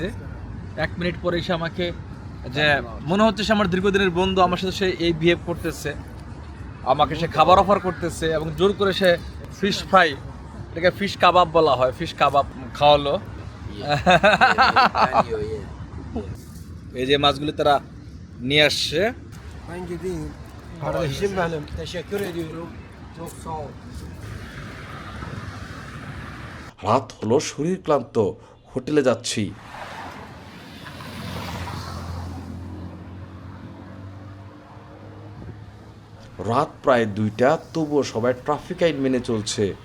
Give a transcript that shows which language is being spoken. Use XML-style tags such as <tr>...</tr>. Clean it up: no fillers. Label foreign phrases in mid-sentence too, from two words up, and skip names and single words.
<bn>1 মিনিট পরে এসে আমাকে, যে মনে হচ্ছে সে আমার দীর্ঘদিনের বন্ধু, আমার সাথে সে এই বিহেভ করতেছে, আমাকে সে খাবার অফার করতেছে এবং জোর করে সে</bn> <en>fish fry,</en> <bn>এটাকে</bn> <en>fish kebab</en> <bn>বলা হয়,</bn> <en>fish kebab</en> <bn>খাওয়ালো। এই যে মাছগুলি তারা নিয়ে আসছে।</bn> <tr>Ben gideyim. Kardeşim benim. Teşekkür ediyorum. Çok sağ ol.</tr> <bn>রাত হলো, শরীর ক্লান্ত, হোটেলে যাচ্ছি। রাত প্রায় 2টা, তবুও সবাই ট্রাফিক আইন মেনে চলছে।</bn>